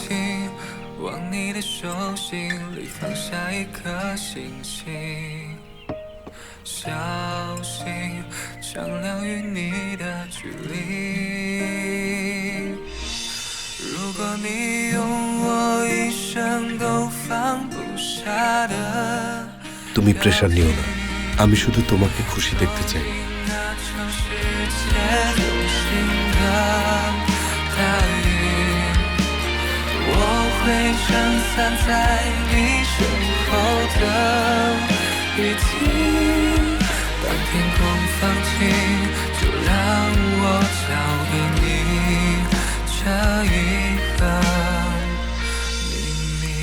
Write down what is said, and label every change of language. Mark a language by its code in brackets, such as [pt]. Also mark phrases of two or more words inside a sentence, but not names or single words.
[zh] 往你的手心里放下一颗星星，小心丈量与你的距离。如果你用我一生都放不下的， [bn] তুমি প্রেশার নিও না, আমি শুধু তোমাকে খুশি দেখতে চাই। [zh] 那场世界流行的大雨，我会撑伞在你身后的雨季。当天空放晴，就让我交给你这一个秘密。